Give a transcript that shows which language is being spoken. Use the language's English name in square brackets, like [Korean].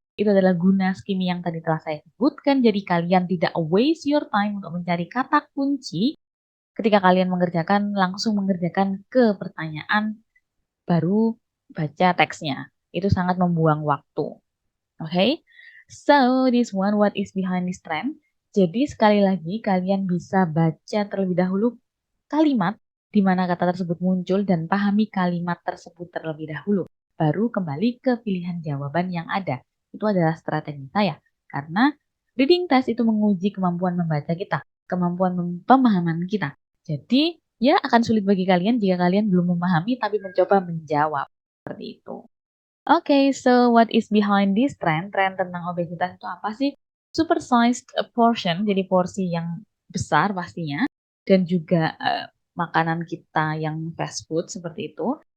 [Indonesian] Itu adalah guna skimi yang tadi telah saya sebutkan. Jadi kalian tidak [English] waste your time [Indonesian] untuk mencari kata kunci. Ketika kalian langsung mengerjakan ke pertanyaan, baru baca teksnya. Itu sangat membuang waktu. [English] Okay? So, this one, what is behind this trend? [Indonesian] Jadi sekali lagi kalian bisa baca terlebih dahulu kalimat di mana kata tersebut muncul dan pahami kalimat tersebut terlebih dahulu. Baru kembali ke pilihan jawaban yang ada. Itu adalah strategi saya. Karena reading test itu menguji kemampuan membaca kita, kemampuan pemahaman kita. Jadi, ya akan sulit bagi kalian jika kalian belum memahami tapi mencoba menjawab. Seperti itu. [English] Okay, so what is behind this trend? [Indonesian] Trend tentang obesitas itu apa sih? [English] Supersized portion, [Indonesian] jadi porsi yang besar pastinya. Dan juga makanan kita yang fast food seperti itu.